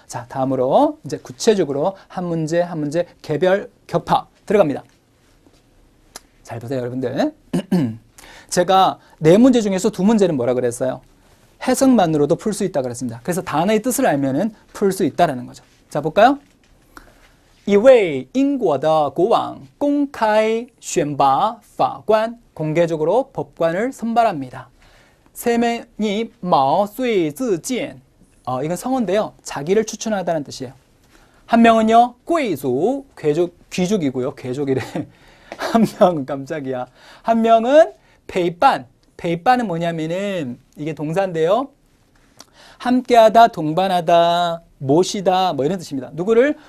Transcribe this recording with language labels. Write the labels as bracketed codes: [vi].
[ko] 자, 다음으로 이제 구체적으로 한 문제 한 문제 개별 격파 들어갑니다. 잘 보세요, 여러분들. 제가 4문제 중에서 2문제는 뭐라 그랬어요? 해석만으로도 풀 수 있다 그랬습니다. 그래서 단어의 뜻을 알면은 풀 수 있다라는 거죠. 자, 볼까요? [zh] 一位英国的国王公开选拔法官 공개적으로 법관을 선발합니다. [ko] 3명이 毛遂自荐 이건 성어인데요. 자기를 추천하다는 뜻이에요. 한 명은요, 贵族, 귀족이고요. 귀족이래. 한 명은 깜짝이야. 한 명은 陪伴. 陪伴은 뭐냐면은 이게 동사인데요. 함께하다, 동반하다, 모시다 뭐 이런 뜻입니다. 누구를?